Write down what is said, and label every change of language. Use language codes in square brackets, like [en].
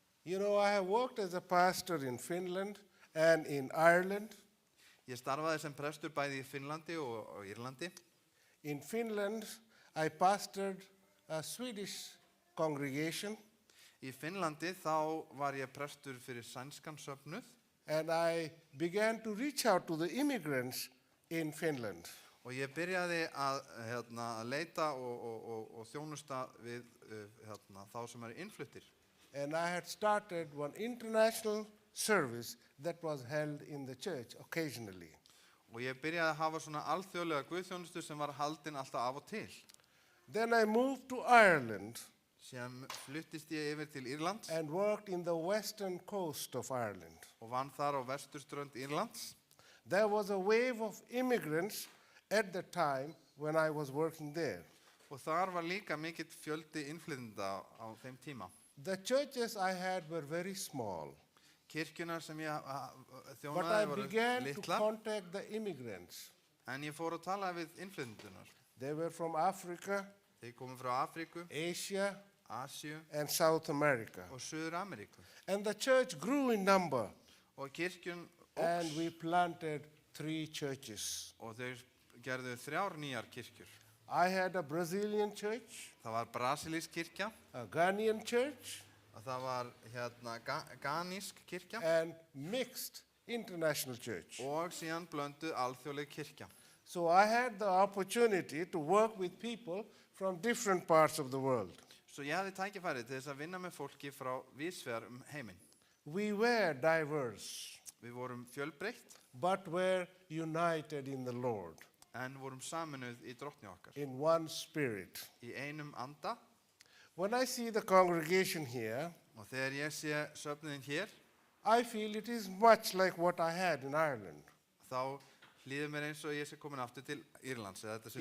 [en] You know, I have worked as a pastor in Finland and in Ireland. [is] Ég starfaði sem prestur bæði í Finnlandi og Írlandi. [en] In Finland, I pastored a Swedish congregation. [is] Í Finnlandi þá var ég prestur fyrir sænskan söfnuð. [en] And I began to reach out to the immigrants in Finland. [is] Og ég byrjaði að leita og þjónusta við þá sem eru innfluttir. [en] And I had started one international service that was held in the church occasionally. [is] Og ég byrjaði að hafa svona alþjóðlega guðþjónustu sem var haldin alltaf af og til. [en] Then I moved to Ireland [is] Síðan fluttist ég yfir til Írlands [en] and worked in the western coast of Ireland. [is] og vann þar á vesturströnd Írlands. [en] There was a wave of immigrants at the time when I was working there. [is] Og þar var líka mikill fjöldi innflytjenda á þeim tíma. [en] The churches I had were very small, [is] Kirkjunar sem ég [en] but I [is] þjónaði voru [en] began to [is] litlar, [en] contact the immigrants. [is] en ég fór að tala við innflytjendunar. [en] They were from Africa, [is] Þeir komu frá Afríku, [en] Asia, [is] Asíu [en] and South America. [is] og Suður-Ameríku. [en] And the church grew in number, [is] Og kirkjun [en] and [is] óx [en] we planted 3 churches. [is] og þeir gerðu 3 nýjar kirkjur. [en] I had a Brazilian church, [is] Það var brasilísk kirkja, [en] a Ghanaian church, [is] og það var ganísk kirkja [en] and mixed international church. [is] og síðan blönduð alþjóðleg kirkja. [en] So I had the opportunity to work with people from different parts of the world. [is] Svo ég hafði tækifæri til þess að vinna með fólki frá víðsvegar heiminn. [en] We were diverse. [is] Við vorum fjölbreytt, [en] but were united in the Lord, [is] en vorum saminuð í drottni okkar. [en] in one spirit. [is] Í einum anda, [en] When I see the congregation here, [is] og þegar ég sé söfnuðin hér, [en] I feel it is much like what I had in Ireland. [is] þá líður mér eins og ég sé komin aftur til Írlands, eða þetta sé